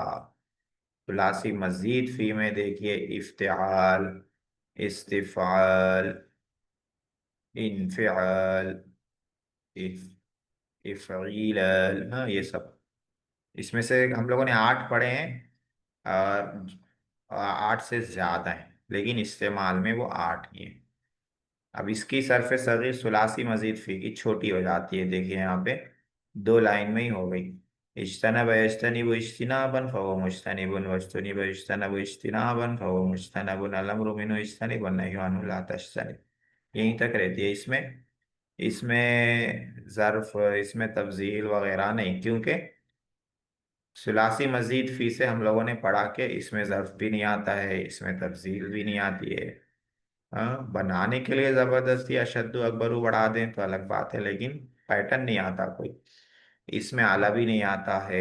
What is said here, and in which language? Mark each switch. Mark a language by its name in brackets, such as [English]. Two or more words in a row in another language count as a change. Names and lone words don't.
[Arabic] ثلاثي مزيد فيه [Hindi] में देखिए [Arabic] افتعال، استفعال، انفعال, [Hindi] इफ इफ़ईल, हाँ ये सब। इसमें से हम लोगों ने 8 पढ़े हैं, और 8 से ज्यादा हैं, लेकिन इस्तेमाल में वो 8 ही हैं। अब इसकी सरफे सगीर [Arabic] ثلاثي مزيد فيه [Hindi] की छोटी हो जाती है, देखिए यहाँ पे 2 लाइन में ही हो गई। [Arabic] اجتنب يجتنب اجتنابا فهو مجتنب، واجتنب يجتنب اجتنابا فهو مجتنب، الأمر منه اجتنب والنهي عنه لا تجتنب, [Hindi] यहीं तक रहती है। इसमें इसमें ज़र्फ, इसमें तब्दील वगैरह नहीं, क्योंकि [Arabic] ثلاثي مزيد فيه [Hindi] से हम लोगों ने पढ़ा के इसमें ज़र्फ भी नहीं आता है, इसमें तब्दील भी नहीं आती है। हाँ, बनाने के लिए जबरदस्ती [Arabic] أشد أكبر [Hindi] बढ़ा दें तो अलग बात है, लेकिन पैटर्न नहीं आता कोई, इसमें आला भी नहीं आता है।